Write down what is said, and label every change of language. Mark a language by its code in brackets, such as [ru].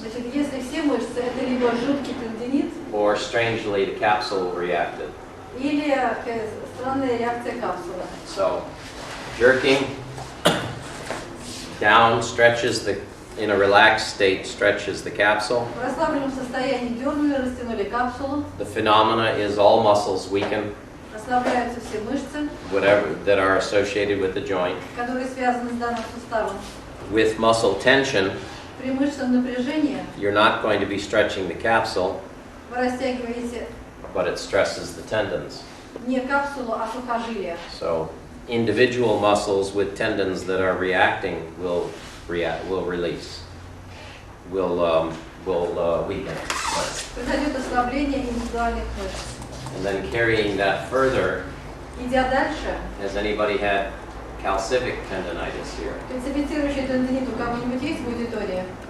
[ru] Значит, если все мышцы, это либо жуткий тендинит, [en] or strangely the capsule reacted. [ru] или странная реакция капсулы. [en] So jerking down stretches the, in a relaxed state, stretches the capsule. [ru] В расслабленном состоянии дернули, растянули капсулу, [en] The phenomena is all muscles weaken, [ru] расслабляются все мышцы, [en] whatever, that are associated with the joint. [ru] которые связаны с данным суставом. [en] With muscle tension, [ru] При мышечном напряжении [en] you're not going to be stretching the capsule, [ru] вы растягиваете [en] but it stresses the tendons. [ru] не капсулу, а сухожилие. [en] So individual muscles with tendons that are reacting will release, will weaken. [ru] Произойдет ослабление индивидуальных мышц. [en] And then carrying that further, [ru] Идя дальше, [en] has anybody had calcific tendinitis here? [ru] кальцифицирующий тендинит у кого-нибудь есть в аудитории?